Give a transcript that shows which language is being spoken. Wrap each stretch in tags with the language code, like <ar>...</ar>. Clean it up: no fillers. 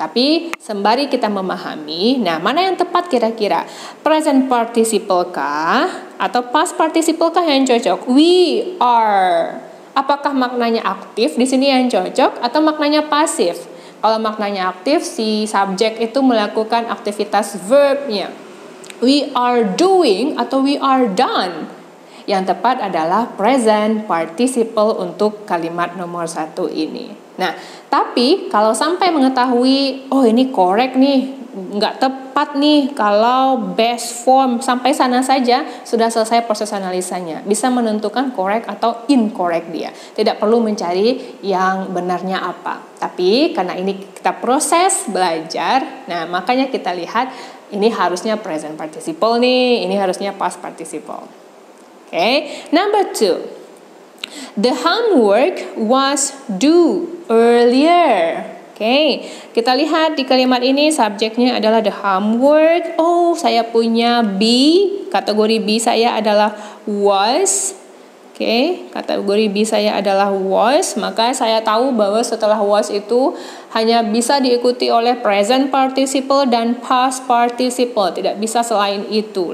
<id>Tapi sembari kita memahami, nah mana yang tepat kira-kira? Present participle kah atau past participle kah yang cocok?</id> <en>We are.</en> <id>Apakah maknanya aktif di sini yang cocok atau maknanya pasif? Kalau maknanya aktif, si subjek itu melakukan aktivitas verbnya.</id> <en>We are doing</en> <id>atau</id> <en>we are done.</en> <id>Yang tepat adalah present participle untuk kalimat nomor 1 ini. Nah, tapi kalau sampai mengetahui, oh ini correct nih, nggak tepat nih kalau best form, sampai sana saja sudah selesai proses analisanya. Bisa menentukan correct atau incorrect dia. Tidak perlu mencari yang benarnya apa. Tapi karena ini kita proses belajar, nah makanya kita lihat ini harusnya present participle nih, ini harusnya past participle. Okay.</id> <en>Number 2, the homework was due earlier.</en> <id>Oke, kita lihat di kalimat ini subjeknya adalah</id> <en>the homework.</en> <id>Oh, saya punya B, kategori B saya adalah was. Oke, kategori B saya adalah was, maka saya tahu bahwa setelah was itu hanya bisa diikuti oleh present participle dan past participle, tidak bisa selain itu.</id>